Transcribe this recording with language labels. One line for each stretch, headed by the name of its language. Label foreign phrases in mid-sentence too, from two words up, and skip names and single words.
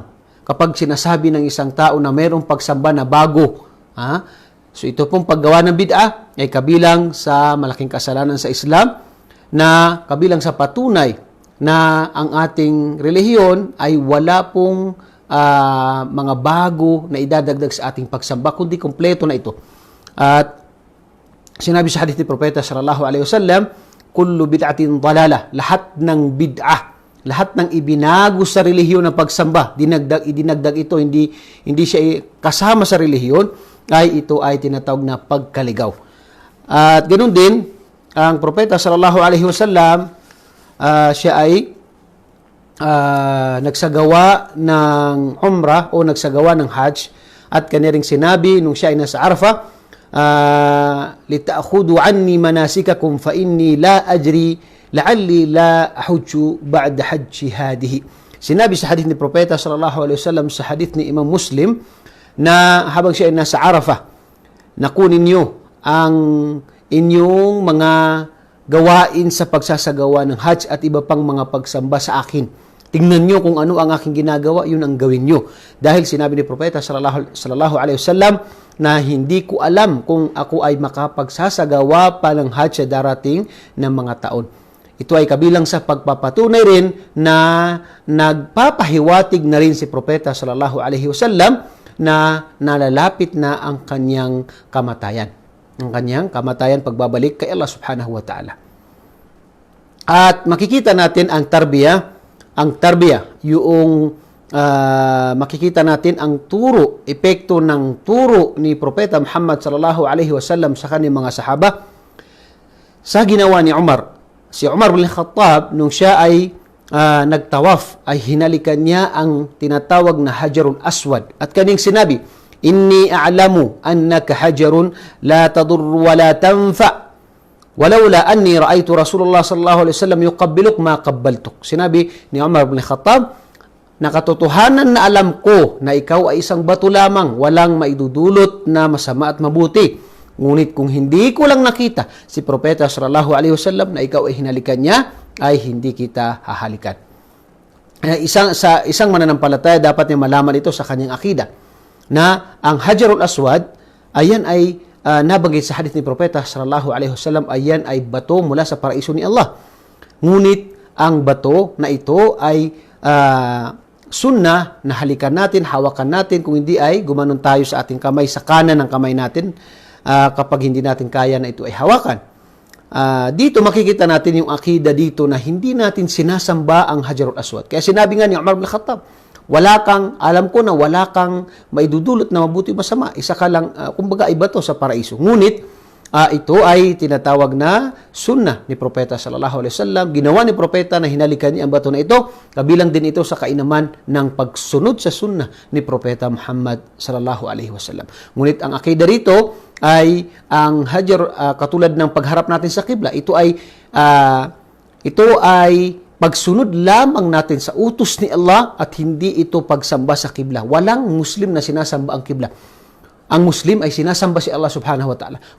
Filipino: Kapag sinasabi ng isang tao na mayroong pagsamba na bago, so ito pong paggawa ng bid'a ay kabilang sa malaking kasalanan sa Islam, na kabilang sa patunay na ang ating relihiyon ay wala pong mga bago na idadagdag sa ating pagsamba, kundi kompleto na ito. At sinabi sa hadith ni Propeta
Arabic: صلى الله عليه وسلم, كل بدعة ضلالة,
Filipino: lahat ng bid'ah, lahat ng ibinago sa relihiyon ng pagsamba, idinagdag ito, hindi siya kasama sa relihiyon, ay ito ay tinatawag na pagkaligaw. At ganoon din ang Propeta
Arabic: صلى الله عليه وسلم,
Filipino: siya ay nagsagawa ng umrah o nagsagawa ng hajj, at kanya ring sinabi nung siya ay nasa Arafah,
Arabic: لتأخذوا عني مناسككم فإني لا أدري لعلي لا أحج بعد حجتي هذه.
Filipino: Sinabi sa hadith ni Propeta
Arabic: صلى الله عليه وسلم
Filipino: sa hadith ni Imam Muslim, na habang siya ay nasa Arafah, nakunin niyo ang inyong mga gawain sa pagsasagawa ng hajj at iba pang mga pagsamba sa akin. Tingnan nyo kung ano ang aking ginagawa, yun ang gawin nyo. Dahil sinabi ni Propeta
Arabic: صلى الله عليه وسلم
Filipino: na hindi ko alam kung ako ay makapagsasagawa pa ng hajj sa darating ng mga taon. Ito ay kabilang sa pagpapatunay rin na nagpapahiwatig na rin si Propeta
Arabic: صلى الله عليه وسلم
Filipino: na nalalapit na ang kanyang kamatayan. Ang kanyang kamatayan, pagbabalik kay Allah
Arabic: سبحانه وتعالى.
Filipino: At makikita natin ang tarbiyah, yung makikita natin ang turo, epekto ng turo ni Propeta Muhammad
Arabic: صلى الله عليه وسلم
Filipino: sa kanyang mga sahaba sa ginawa ni Umar. Si Umar bin Khattab, nung siya ay nagtawaf, ay hinalikan niya ang tinatawag na Hajarul Aswad. At kanyang sinabi,
Arabic: إني أعلم أنك حجر لا تضر ولا تنفع ولولا أني رأيت رسول الله صلى الله عليه وسلم يقبلك ما قبلتك.
Filipino: Sinabi ni Umar bin Khattab, nakatotohanan na alam ko na ikaw ay isang bato lamang, walang maidudulot na masama at mabuti. Ngunit kung hindi ko lang nakita si Propeta
Arabic: صلى الله عليه وسلم
Filipino: na ikaw ay hinalikan niya, ay hindi kita hahalikan. Isang mananampalataya dapat niya malaman ito sa kanyang akida, na ang Hajarul Aswad, ayan ay nabanggit sa hadith ni Propeta
Arabic: صلى الله عليه وسلم,
Filipino: ayan ay bato mula sa paraiso ni Allah. Ngunit ang bato na ito ay sunnah na halikan natin, hawakan natin, kung hindi ay gumanon tayo sa ating kamay, sa kanan ng kamay natin, kapag hindi natin kaya na ito ay hawakan. Dito makikita natin yung akida dito na hindi natin sinasamba ang Hajarul Aswad. Kaya sinabi nga ni Umar bin Khattab, alam ko na wala kang maidudulot na mabuti masama. Isa ka lang, kumbaga iba to sa paraiso. Ngunit, ito ay tinatawag na sunnah ni Propeta
Arabic: صلى الله عليه وسلم.
Filipino: Ginawa ni Propeta na hinalikan niya ang bato na ito. Kabilang din ito sa kainaman ng pagsunod sa sunnah ni Propeta Muhammad
Arabic: صلى الله عليه وسلم.
Filipino: Ngunit ang akida rito ay ang hajar, katulad ng pagharap natin sa kibla. Ito ay pagsunod lamang natin sa utos ni Allah at hindi ito pagsamba sa kibla. Walang Muslim na sinasamba ang kibla. Ang Muslim ay sinasamba si Allah
Arabic: سبحانه وتعالى.